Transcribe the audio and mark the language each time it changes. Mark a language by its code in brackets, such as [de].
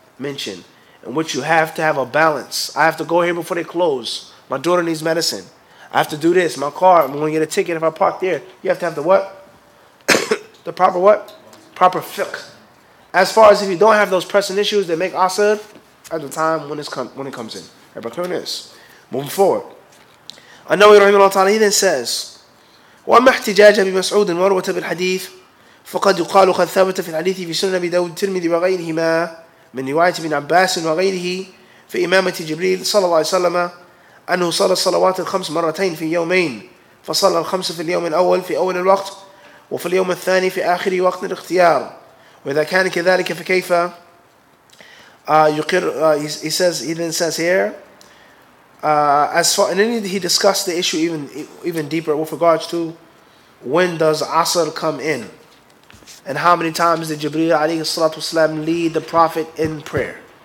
[en] Mentioned, in which you have to have a balance. I have to go here before they close. My daughter needs medicine. I have to do this. My car, I'm going to get a ticket if I park there. You have to have the what? The proper what? Proper fiqh. As far as if you don't have those pressing issues that make asr at the time when it comes in. Everybody clear on this? Moving forward. [ar] النووي رحمه الله تعالى, [en] he then says, [ar] وأما احتجاج بمسعود وروة بالحديث فقد يقال قد ثبت في الحديث في سنن أبي داود الترمذي وغيرهما من رواية ابن عباس وغيره في إمامة جبريل صلى الله عليه وسلم أنه صلى الصلوات الخمس مرتين في يومين، فصلى الخمس في اليوم الأول في أول الوقت وفي اليوم الثاني في آخر وقت الاختيار، وإذا كان كذلك فكيف يقر. [en] He then says here, as far, and then he discussed the issue even deeper with regards to when does Asr come in and how many times did Jibreel alayhi salatu wasalam lead the Prophet in prayer.